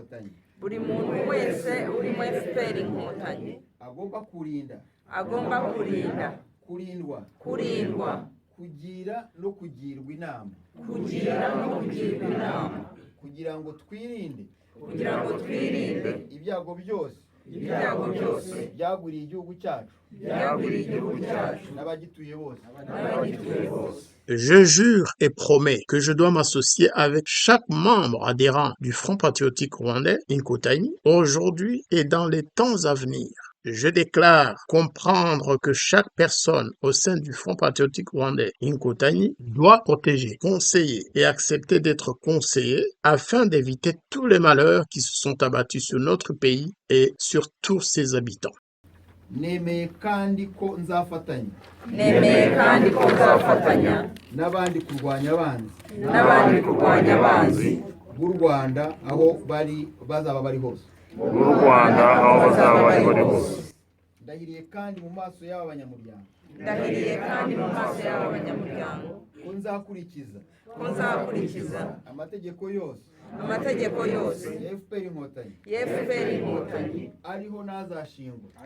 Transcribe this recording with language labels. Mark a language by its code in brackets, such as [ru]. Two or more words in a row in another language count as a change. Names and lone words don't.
[rw] Inkotanyi agomba kurinda kurindwa kugira no kugirwa inama kugira ngo twirinde ibyago byose byagwiriye igihugu cyacu n'abagituye bose. [fr] Je jure et promets que je dois m'associer avec chaque membre adhérent du Front patriotique rwandais, Inkotani, aujourd'hui et dans les temps à venir. Je déclare comprendre que chaque personne au sein du Front patriotique rwandais, Inkotani, doit protéger, conseiller et accepter d'être conseillé afin d'éviter tous les malheurs qui se sont abattus sur notre pays et sur tous ses habitants. [rw] Nemeye kandi ko nzafatanya n'abandi kurwanya abanzi b'u Rwanda aho bazaba bari hose. Ndahiriye kandi mu maso y'aba banyamuryango ko nzakurikiza amategeko yose ya FPR Inkotanyi ariho nazashingwa.